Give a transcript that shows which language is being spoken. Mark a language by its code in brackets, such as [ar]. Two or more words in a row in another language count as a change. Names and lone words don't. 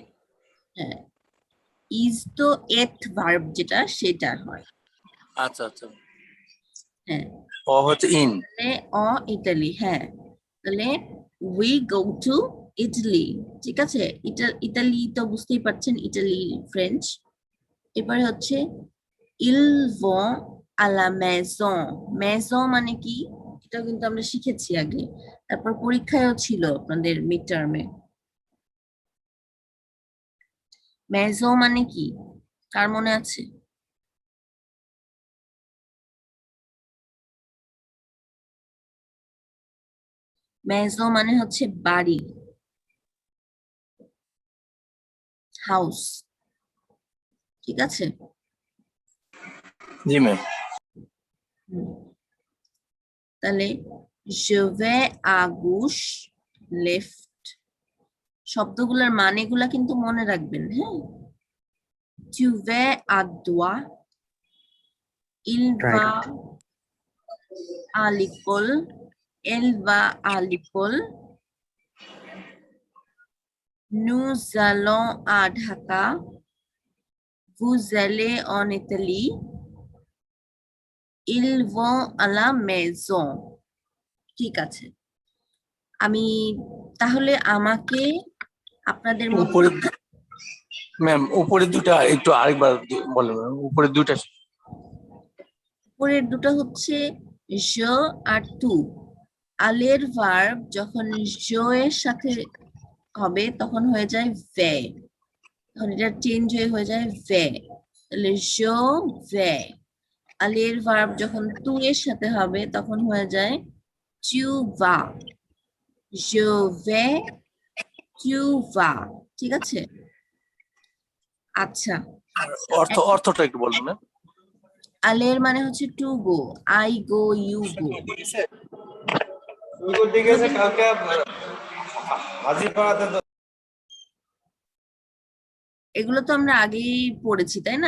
[bn] হ্যাঁ। ইজ তো এট ভার্ব যেটা সেটা হয়, আচ্ছা আচ্ছা, হ্যাঁ। অ হচ্ছে ইন। তাহলে অ ইতালি, হ্যাঁ। তাহলে [en] we go to Italy, [bn] ঠিক আছে? ইতালি তো বুঝতেই পারছেন, ইটালি ফ্রেঞ্চ। এবারে হচ্ছে [fr] ils vont à la maison, [bn] maison মানে কি এটা কিন্তু আমরা শিখেছি আগে, তারপর পরীক্ষায়ও ছিল আপনাদের মিড টার্মে। maison মানে কি, কার মনে আছে? maison মানে হচ্ছে বাড়ি, হাউস, ঠিক আছে? জি ম্যাম। হুম। তাহলে [fr] je vais à gauche, [en] left, [bn] শব্দগুলোর মানেগুলা কিন্তু মনে রাখবেন, হ্যাঁ। [fr] tu vas à droite, il va [en] রাইট। [fr] à l'école, elle va à l'école, nous allons à Dhaka, vous allez en Italie, ils vont à la maison। [bn] ঠিক আছে, আমি তাহলে আমাকে আপনাদের মধ্যে উপরে ম্যাম, উপরে দুটা একটু আরেকবার বলেন ম্যাম, উপরে দুটা। উপরের দুটো হচ্ছে je আর tu। আলের ভার্ব যখন jo এর সাথে হবে তখন হয়ে যায় ভে, তখন এটা চেঞ্জ হয়ে যায় ভে। তাহলে [fr] je vais। [bn] আলের ভার্ব যখন তু এর সাথে হবে তখন হয়ে যায় [fr] tu vas, je vais, tu vas, [bn] ঠিক আছে? আচ্ছা, অর্থটা একটু বলবেন না? আলের মানে হচ্ছে [en] to go, I go, you go. [bn] এগুলো তো আমরা আগেই পড়েছি তাই না?